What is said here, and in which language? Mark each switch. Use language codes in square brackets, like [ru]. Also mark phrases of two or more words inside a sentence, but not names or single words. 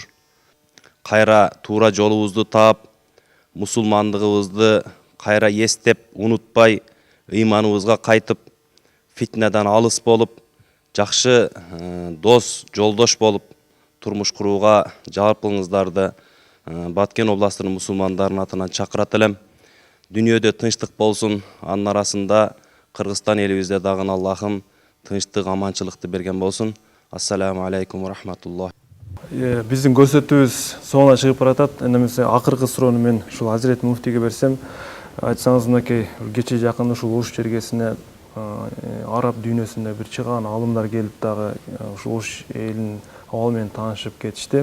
[ky] Кайра туура жолубузду таап, мусулмандыгыбызды кайра эстеп, унутпай, ыйманыбызга кайтып, фитнадан алыс болуп, жакшы дос, жолдош болуп, турмуш курууга жалпыңыздарды Баткен областынын мусулмандарынын атынан чакырат элем. Дүйнөдө тынчтык болсун, анын арасында Кыргызстан элибизде дагы Аллахым тынчтык, аманчылыкты берген болсун. [ar] السلام عليكم ورحمة الله. [ky] Биздин көрсөтүүбүз соңуна чыгып баратат. Эндемесе акыркы суроону мен ушул Хазіреті Муфтиге берсем, айтсаңыз мынакей кече жакын ушул Ош жергесине араб дүйнөсүндө бир чыгаан алымдар келип дагы ушул Ош элинин абалы менен таанышып кетишти.